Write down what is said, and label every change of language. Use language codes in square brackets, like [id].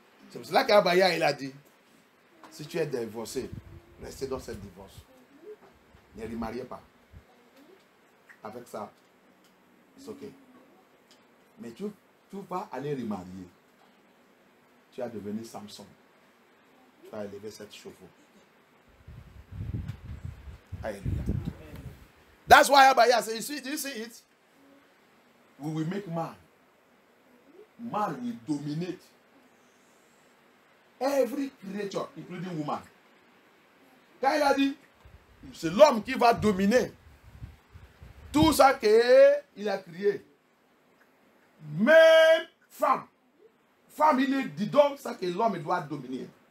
[fr] C'est pour cela qu'Abaya, il a dit, si tu es divorcé, restez dans cette divorce. Ne remariez pas. Avec ça, c'est ok. Mais tu vas aller remarier. Tu as devenu Samson. Tu vas élever cette chevaux. Hallelujah. [en] That's why Abaya says, do you see it? We will make man. Man will dominate every creature, including woman. [fr] Quand il a dit, c'est l'homme qui va dominer tout ça qu'il a créé. Même femme. Femme, il est dit donc ça que l'homme doit dominer.